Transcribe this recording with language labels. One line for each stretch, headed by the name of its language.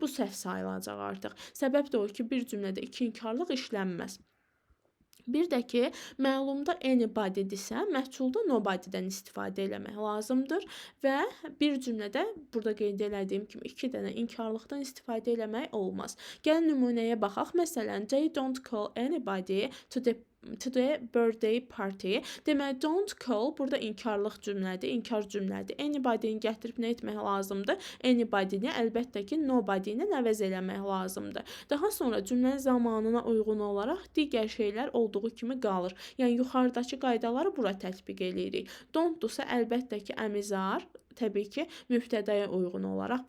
Azerbaijani: Bu səhv sayılacaq artıq. Səbəb də o ki, bir cümlədə iki inkarlıq işlənməz. Bir də ki, məlumda anybodydirsə, məhculda nobodydən istifadə eləmək lazımdır və bir cümlədə burada qeyd elədiyim kimi 2 dənə inkarlıqdan istifadə eləmək olmaz. Gəlin nümunəyə baxaq. Məsələn,
English: they don't call anybody to the birthday party.
Azerbaijani: Deməli, don't call burada inkarlıq cümlədir, inkar cümlədir. Anybody-ni gətirib nə etmək lazımdır? Anybody-ni əlbəttə ki, nobody ilə əvəz eləmək lazımdır. Daha sonra cümlənin zamanına uyğun olaraq digər şeylər olduğu kimi qalır. Yəni, yuxarıdakı qaydaları bura tətbiq eləyirik. Don't-dursa əlbəttə ki, əmizar, təbii ki, mübtədaya uyğun olaraq.